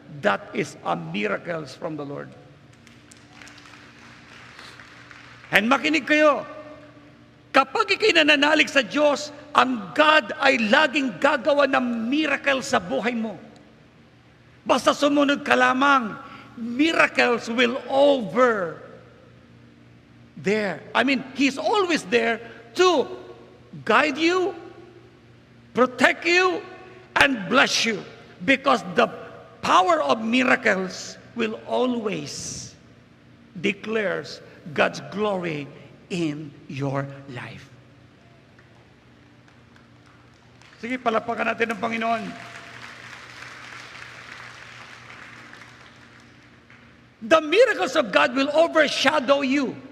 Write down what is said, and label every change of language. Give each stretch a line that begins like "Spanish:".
English: That is a miracle from the Lord.
Filipino: And makinig kayo, kapag ikay nananalig sa Diyos, ang God ay laging gagawa ng miracle sa buhay mo. Basta sumunod ka lamang,
English: miracles will over there. I mean, He's always there to guide you, protect you, and bless you. Because the power of miracles will always declares God's glory in your life.
Filipino: Sige, palapakan natin ang Panginoon.
English: The miracles of God will overshadow you.